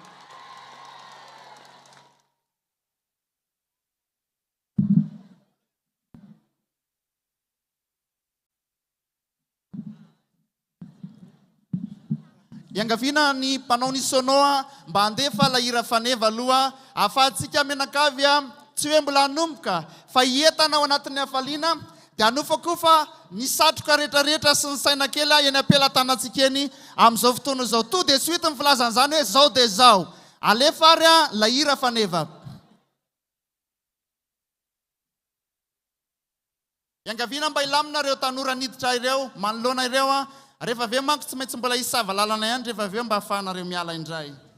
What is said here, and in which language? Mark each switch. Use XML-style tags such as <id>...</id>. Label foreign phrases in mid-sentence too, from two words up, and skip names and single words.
<mg>Iangaviana ny mpanao ny sonoa mba handefa lahira faneva aloha ahafahantsika menakavy tsy hoe mbola hanomboka fa hientana ao anatin'ny hafaliana dia hanofakofa ny satroka rehetrarehetra sy ny saina kely eny ampelatanantsika eny amin'izao fotoana izao.</mg> <fr>Tout de suite</fr> <mg>ny filazan'izany hoe zao dia zao alefa ary lahira faneva. Iangaviana mba ilamina ireo tanora niditra ireo manoloana ireo rehefa aveo manko tsy maintsy mbola hisava lalana ihany rehefa aveo mba ahafahanareo miala indray.</mg>